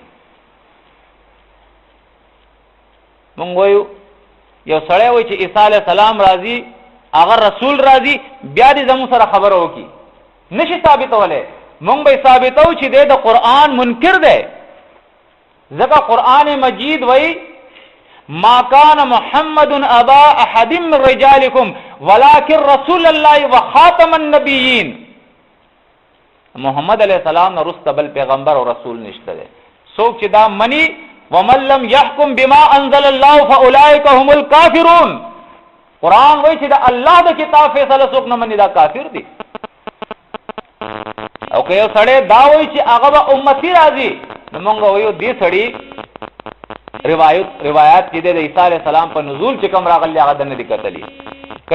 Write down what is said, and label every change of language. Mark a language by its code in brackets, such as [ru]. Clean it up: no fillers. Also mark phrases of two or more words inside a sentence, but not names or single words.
[ps] مونږ وایو یو سړی وایي چې عیسی [ar] علیہ السلام [ps] راځي، هغه رسول راځي، بیا دې زموږ سره خبره وکړي، نشي ثابتولی. مونږ به ثابتو چې د قرآن منکر دی، ځکه قرآن مجید وایي [ar] ما کان محمد ابا احد من رجالکم ولکن رسول الله وخاتم النبیین. [ps] محمد [ar] علیہ السلام [ps] نه رسته بل پیغمبر او رسول نشته دی. څوک چې دا منی [ar] ومن لم يحكم بما انزل الله فاولئک هم الكافرون. [ps] قرآن وایي چې دا الله د کتاب فیصله څوک نه منی دا کافر دی. او که یو سړی دا وایي چې هغه به امتی راځي، نو موږ وایو دې سړی روایت کې د عیسی [ar] علیہ السلام [ps] په نزول چې کوم راغلی هغه نه دي کتلی.